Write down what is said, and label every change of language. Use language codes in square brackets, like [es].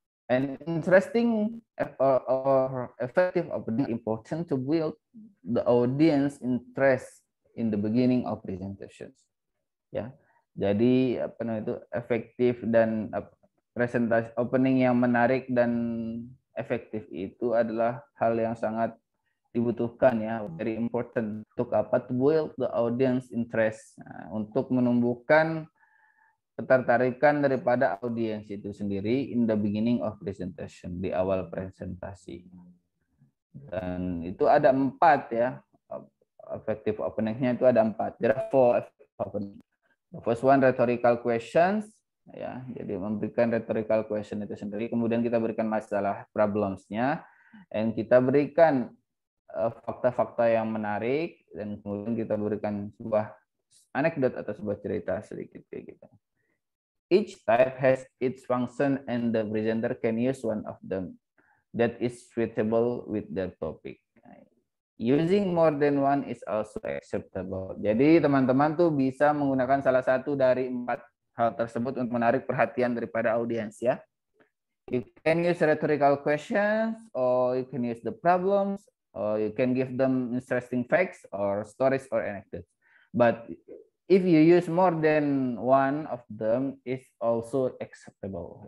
[en] And interesting or effective opening important to build the audience interest in the beginning of presentations. [id] Ya. Jadi apa namanya itu efektif dan presentasi opening yang menarik dan efektif itu adalah hal yang sangat dibutuhkan ya, very important untuk apa? To build the audience interest. Nah, untuk menumbuhkan ketertarikan daripada audiens itu sendiri in the beginning of presentation, di awal presentasi. Dan itu ada 4 ya. Effective openingnya itu ada 4. [en] There are 4 effective opening. The first one, rhetorical questions. [id] Ya, jadi memberikan rhetorical question itu sendiri. Kemudian kita berikan masalah problemsnya. Dan kita berikan fakta-fakta yang menarik. Dan kemudian kita berikan sebuah anekdot atau sebuah cerita sedikit kayak gitu. [en] Each type has its function and the presenter can use one of them that is suitable with their topic. Using more than one is also acceptable. [id] Jadi teman-teman tuh bisa menggunakan salah satu dari 4 hal tersebut untuk menarik perhatian daripada audiens ya. [en] You can use rhetorical questions, or you can use the problems, or you can give them interesting facts or stories or anecdotes. But if you use more than one of them, is also acceptable.